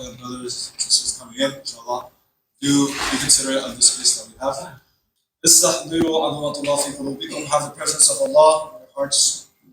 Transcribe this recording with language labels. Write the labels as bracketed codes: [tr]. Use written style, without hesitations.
[en] We have brothers and sisters coming in, inshallah. Do be considerate of the space that we have. [ar] استحضروا عظمة الله في قلوبكم. [en] Have the presence of Allah in your hearts.